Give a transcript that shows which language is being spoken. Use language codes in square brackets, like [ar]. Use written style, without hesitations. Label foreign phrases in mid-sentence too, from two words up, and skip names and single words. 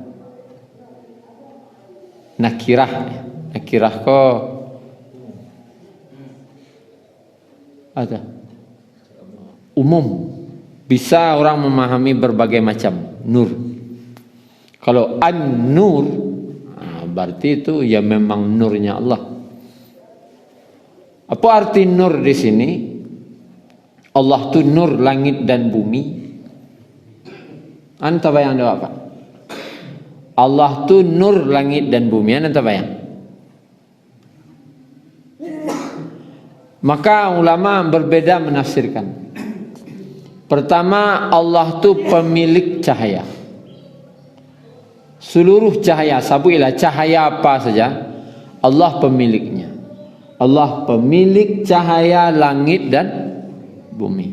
[id] Nakirah. Nakirah kok ada umum. Bisa orang memahami berbagai macam nur. Kalau an-nur berarti itu ya memang nurnya Allah. Apa arti nur di sini? Allah tu nur langit dan bumi. Anta bayang dah apa? Allah tu nur langit dan bumi. Anta bayang. Maka ulama berbeda menafsirkan. Pertama, Allah tu pemilik cahaya. Seluruh cahaya, sabuilah cahaya apa saja, Allah pemiliknya. Allah pemilik cahaya langit dan bumi.